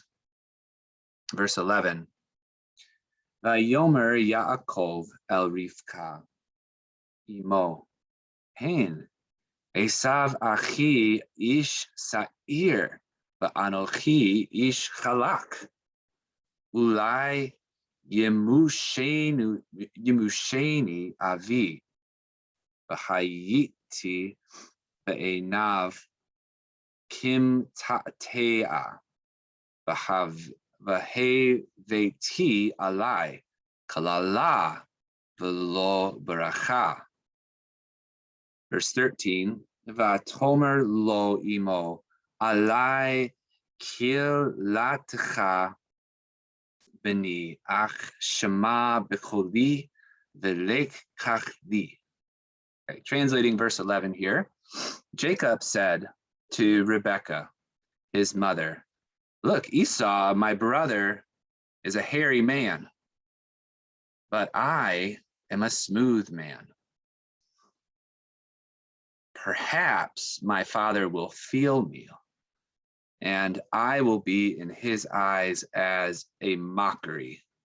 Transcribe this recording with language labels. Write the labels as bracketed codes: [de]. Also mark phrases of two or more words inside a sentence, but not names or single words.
[en] Verse 11. [he] ויאמר יעקב אל רבקה אמו הן עשו אחי איש שעיר ואנכי איש חלק. אולי ימשני אבי והייתי בעיניו כמתעתע והבאתי עלי קללה ולא ברכה. Verse 13, ותאמר לו אמו עלי קללתך בני אך שמע בקלי ולך קח לי. [en] Okay, translating verse 11 here, Jacob said to Rebekah, his mother, look, Esau, my brother, is a hairy man, but I am a smooth man. Perhaps my father will feel me, and I will be in his eyes as a mockery.